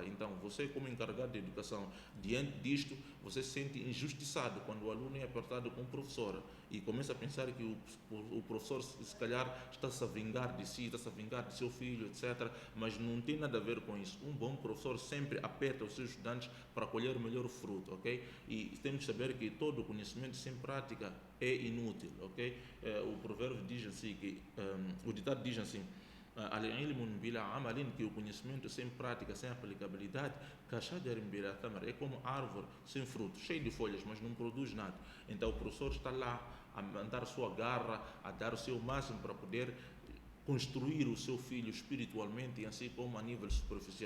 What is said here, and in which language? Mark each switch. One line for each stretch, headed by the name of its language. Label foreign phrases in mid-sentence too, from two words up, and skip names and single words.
Portuguese: Então, você como encarregado de educação, diante disto, você se sente injustiçado quando o aluno é apertado com o professor e começa a pensar que o professor se calhar está-se a vingar de si, está-se a vingar de seu filho, etc. Mas não tem nada a ver com isso. Um bom professor sempre aperta os seus estudantes para colher o melhor fruto, ok? E temos que saber que todo conhecimento sem prática é inútil, ok? O provérbio diz assim, o ditado diz assim,
Arabic: العلم بلا عمل,
Portuguese: que o conhecimento sem prática, sem aplicabilidade,
Arabic: كشجر بلا ثمر,
Portuguese: é como árvore sem fruto, cheio de folhas, mas não produz nada. Então o professor está lá a mandar sua garra, a dar o seu máximo para poder construir o seu filho espiritualmente e assim como a nível superficial.